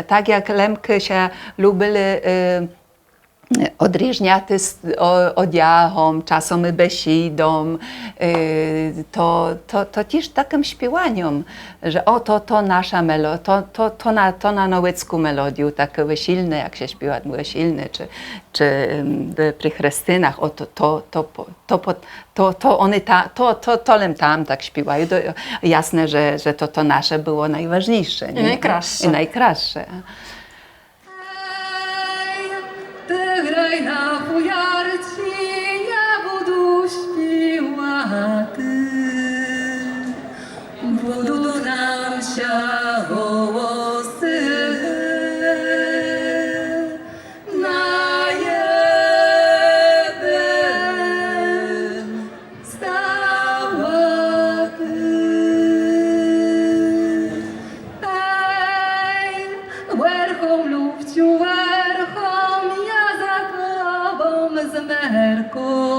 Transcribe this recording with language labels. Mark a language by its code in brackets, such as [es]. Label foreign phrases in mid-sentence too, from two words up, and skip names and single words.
[pl] Tak jak Lemki się lubili odróżniać odziałom, czasem i besidą, to też takim śpiewaniem, że to nasza melodia, to na nowecką melodię, tak wesilne, jak się śpiewa wesilne, czy przy chrestynach, to one tam tak śpiewają. Jasne, że to nasze było najważniejsze. I najkraszsze. I najkraszsze. [rue] Ty graj na fujarci, ja budu śpiewaty. Budu nam się głosy na jeden stałaty. Ej, werchom lubciu, werchom, ja za tobą z merką.